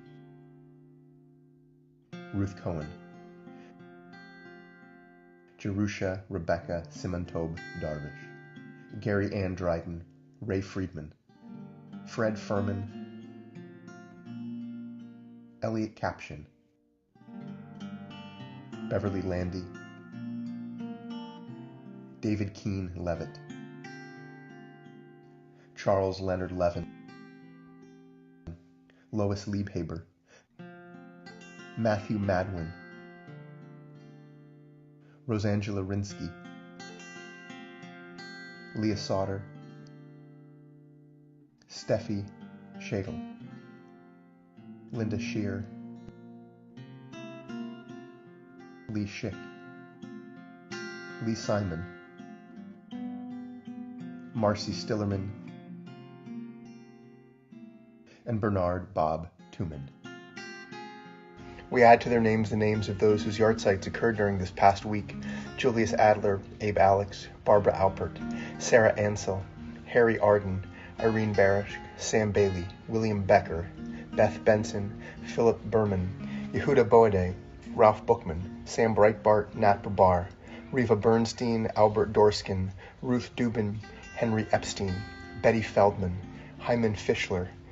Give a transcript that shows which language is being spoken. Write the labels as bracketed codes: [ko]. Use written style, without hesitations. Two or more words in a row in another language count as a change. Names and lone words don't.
[en] Ruth Cohen, Jerusha Rebecca Simontob Darvish, Gary Ann Dryden, Ray Friedman, Fred Furman, Elliot Capshin, Beverly Landy, David Keene Levitt, Charles Leonard Levin, Lois Liebhaber, Matthew Madwin, Rosangela Rinsky, Leah Sauter, Steffi Schagel, Linda Shear, Lee Schick, Lee Simon, Marcy Stillerman, and Bernard Bob Tuman. We add to their names the names of those whose yahrzeits occurred during this past week: Julius Adler, Abe Alex, Barbara Alpert, Sarah Ansell, Harry Arden, Irene Barish, Sam Bailey, William Becker, Beth Benson, Philip Berman, Yehuda Boade, Ralph Bookman, Sam Breitbart, Nat Babar, Riva Bernstein, Albert Dorskin, Ruth Dubin, Henry Epstein, Betty Feldman, Hyman Fischler,